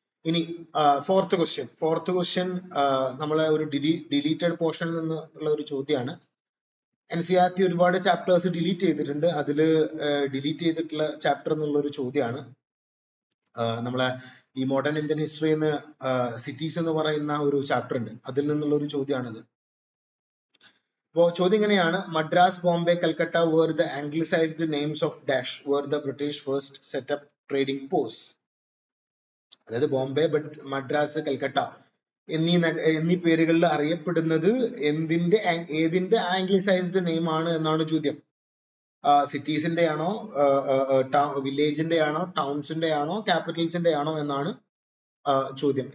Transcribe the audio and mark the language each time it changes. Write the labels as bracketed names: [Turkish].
[Malayalam] ഇനി fourth question നമ്മളെ ഒരു ഡിലീറ്റഡ് പോർഷനിൽ നിന്നുള്ള ഒരു ചോദ്യമാണ്. NCERT ഒരുപാട് ചാപ്റ്റേഴ്സ് ഡിലീറ്റ് ചെയ്തിട്ടുണ്ട്. അതിൽ ഡിലീറ്റ് ചെയ്തിട്ടുള്ള ചാപ്റ്റർ എന്നുള്ള ഒരു ചോദ്യമാണ്. നമ്മളെ ഈ മോഡേൺ ഇന്ത്യൻ ഹിസ്റ്ററിന്ന് സിറ്റീസ് എന്ന് പറയുന്ന ഒരു ചാപ്റ്റർ ഉണ്ട്, അതിൽ നിന്നുള്ള ഒരു ചോദ്യമാണിത്. അപ്പോൾ ചോദ്യം ഇങ്ങനെയാണ്: [English] Madras, Bombay, Calcutta were the anglicized names of dash were the British first set up trading posts. [Malayalam] അതായത് ബോംബെ, മദ്രാസ്, കൽക്കട്ട എന്നീ പേരുകളിൽ അറിയപ്പെടുന്നത് ഏതിന്റെ ആംഗ്ലിസൈസ്ഡ് നെയിം ആണ് എന്നാണ് ചോദ്യം. സിറ്റീസിന്റെ ആണോ, വില്ലേജിന്റെ ആണോ, ടൗൺസിന്റെ ആണോ, ക്യാപിറ്റൽസിന്റെ ആണോ എന്നാണ് ചോദ്യം.